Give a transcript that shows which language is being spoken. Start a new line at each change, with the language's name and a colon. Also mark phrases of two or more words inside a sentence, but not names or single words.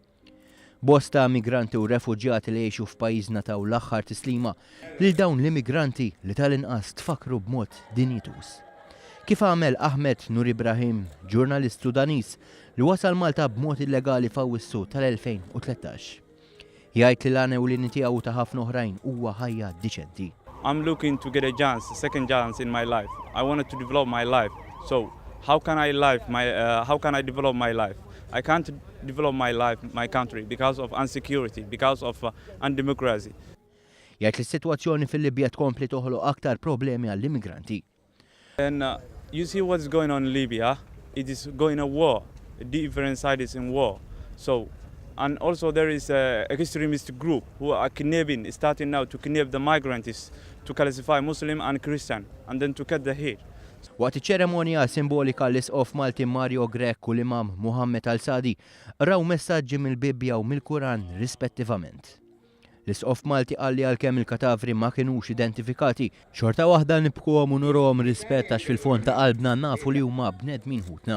Maltese: Bosta migranti u refuġjati li jgħixu f'pajjiżna taw l-aħħar tislima lil dawn l-immigranti li tal-inqas tfakru b'mod dinjitus. Kif għamel Ahmed Nur Ibrahim, ġurnalist Sudanis li wasal Malta b'mod illegali f'Awwissu tal-2013. Jgħid li l-għana u l-inni tiegħu ta' ħafna oħrajn huwa ħajja diċenti.
English: I'm looking to get a second chance in my life. I wanted to develop my life. So how can I develop my life? I can't develop my life, my country, because of insecurity, because of undemocracy.
Maltese: Jgħid li s-sitwazzjoni fil-Libja tkompli toħloq aktar problemi għall-immigranti.
English: And you see what's going on in Libya? It is going a war. Different sides in war. And also there is an extremist group who are starting now to kidnap the migrants, to classify Muslim and Christian, and then to cut the hair.
Maltese: Waqt iċ-ċeremonja simbolika l-Isqof Malti Mario Grek u l-Imam Muhammad Al-Sadi raw messaġġi mill-Bibbja u mill-Quran rispettivament. L-Isqof Malti qal li għalkemm il-katavri ma kinux identifikati, xorta waħda nibkuhom u nurhom rispett għax fil-fond ta' qalbna nafu li huma bnedmin ħutna.